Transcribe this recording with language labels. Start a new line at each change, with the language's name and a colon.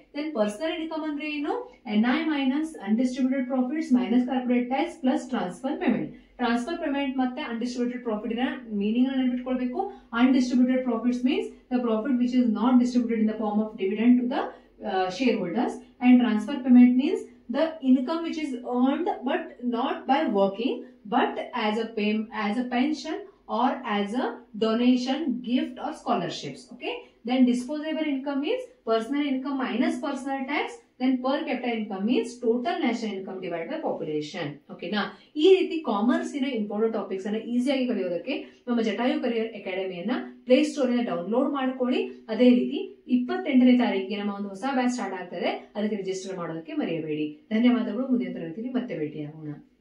English: then personal income
Kannada: ಅಂದ್ರೆ ಏನು,
English: NI minus undistributed profits minus corporate tax plus transfer payment.
Kannada: Transfer payment ಮತ್ತೆ ಅನ್ಡಿಸ್ಟ್ರಿಬ್ಯೂಟೆಡ್ profit meaning ನೆನಪಿಟ್ಕೊಳ್ಬೇಕು.
English: Undistributed profits means the profit which is not distributed in the form of dividend to the shareholders. And transfer payment means the income which is earned but not by working but as a pension or as a donation, gift or scholarships. Okay, then disposable income means personal income minus personal tax. Then per capita income means total national income divided by population.
Kannada: Okay ನಾ, ಈ ರೀತಿ commerce ಇನ important topics ಅನ್ನ ಈಸಿಯಾಗಿ ಕಲಿಯೋದಕ್ಕೆ ನಮ್ಮ Jatayu career ಅಕಾಡೆಮಿಯನ್ನ play store ಇಂದ download ಮಾಡ್ಕೊಳ್ಳಿ. ಅದೇ ರೀತಿ 28ನೇ ತಾರೀಕಿಗೆ ನಮ್ಮ ಒಂದು ಹೊಸ ಬ್ಯಾಚ್ ಸ್ಟಾರ್ಟ್ ಆಗ್ತದೆ, ಅದಕ್ಕೆ ರಿಜಿಸ್ಟರ್ ಮಾಡೋದಕ್ಕೆ ಮರೆಯಬೇಡಿ. ಧನ್ಯವಾದಗಳು. ಮುಂದಿನ ತರಗತಿಯಲ್ಲಿ ಮತ್ತೆ ಭೇಟಿಯಾಗೋಣ.